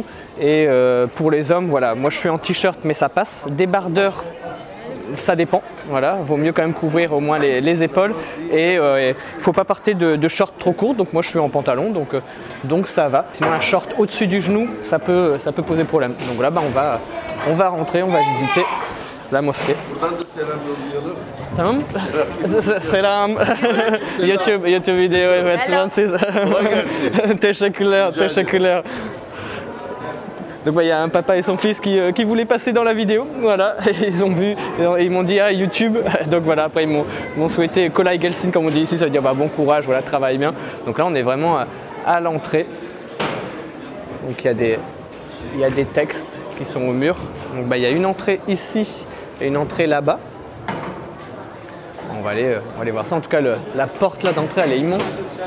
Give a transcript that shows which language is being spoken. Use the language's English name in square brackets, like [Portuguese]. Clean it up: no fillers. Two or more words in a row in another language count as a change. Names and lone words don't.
[French] Et pour les hommes, voilà, moi je suis en t-shirt mais ça passe, débardeur, ça dépend, voilà, vaut mieux quand même couvrir au moins les épaules et il ne faut pas porter de short trop court, donc moi je suis en pantalon, donc ça va. Sinon un short au-dessus du genou, ça peut poser problème. Donc là on va rentrer, on va visiter la mosquée. [Turkish] Tamam. Selam. YouTube video, evet. Teşekkürler. [French] Donc il y a un papa et son fils qui voulaient passer dans la vidéo, voilà, et ils ont vu, et ils m'ont dit ah YouTube, donc voilà, après ils m'ont souhaité [Turkish] kolay gelsin [French] comme on dit ici, ça veut dire bon courage, voilà, travaille bien. Donc là on est vraiment à l'entrée, donc il y a des textes qui sont au mur, donc il y a une entrée ici et une entrée là-bas. On va aller voir ça, en tout cas la porte là d'entrée elle est immense.